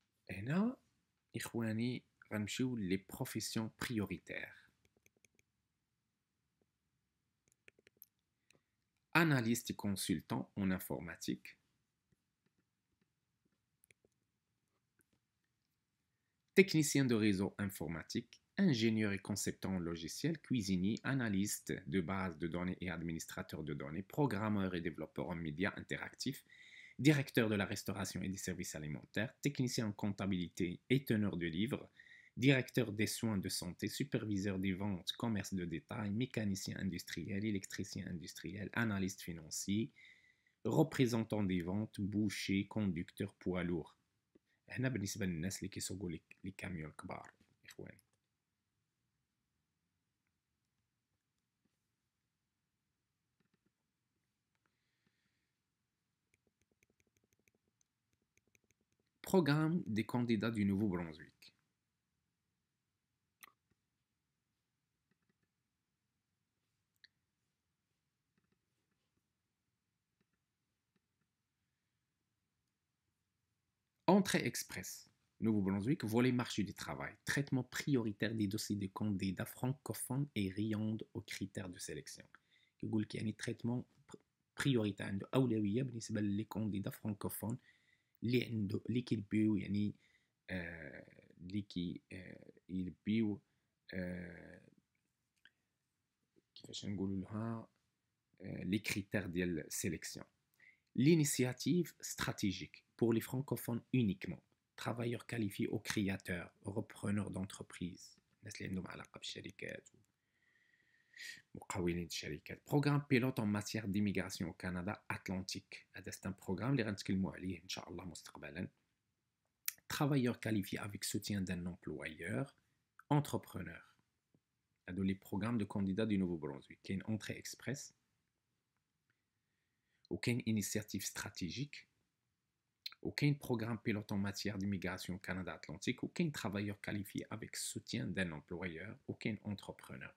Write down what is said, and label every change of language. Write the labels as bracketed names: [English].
[Arabic] هنا اخواني غنمشيو لي بروفيسيون بريوريتير. [French] analyste et consultant en informatique, technicien de réseau informatique, ingénieur et concepteur en logiciel, cuisinier, analyste de base de données et administrateur de données, programmeur et développeur en médias interactifs, directeur de la restauration et des services alimentaires, technicien en comptabilité et teneur de livres, directeur des soins de santé, superviseur des ventes, commerce de détail, mécanicien industriel, électricien industriel, analyste financier, représentant des ventes, boucher, conducteur poids lourd. [Arabic] هنا بالنسبة للناس اللي كيسوقوا لي كاميون كبار إخواني. [French] Programme des candidats du Nouveau-Brunswick. Entrée express. Nouveau-Brunswick, volet marché du travail. Traitement prioritaire des dossiers de candidats francophones et répondent aux critères de sélection. [Arabic] يقول لك يعني [French] traitement prioritaire [Arabic] عنده أولوية بالنسبة للكانديدا فرانكوفون اللي كيلبيو يعني اللي يلبيو كيفاش نقولوا لها [French] les critères de sélection. L'initiative stratégique pour les francophones uniquement, travailleurs qualifiés ou créateurs, repreneurs d'entreprises, [Arabic] الناس اللي عندهم علاقة بالشركات مقاولين الشركات. [French] Programme pilote en matière d'immigration au Canada Atlantique. [Arabic] هذا [French] c'est un programme [Arabic] اللي غنتكلموا عليه إن شاء الله مستقبلا. [French] Travailleurs qualifiés avec soutien d'un employeur, entrepreneur. [Arabic] هادو [French] les programmes de candidats du Nouveau-Brunswick. [Arabic] كاين [French] entrée express. Aucune initiative stratégique, aucun programme pilote en matière d'immigration au Canada Atlantique, aucun travailleur qualifié avec soutien d'un employeur, aucun entrepreneur.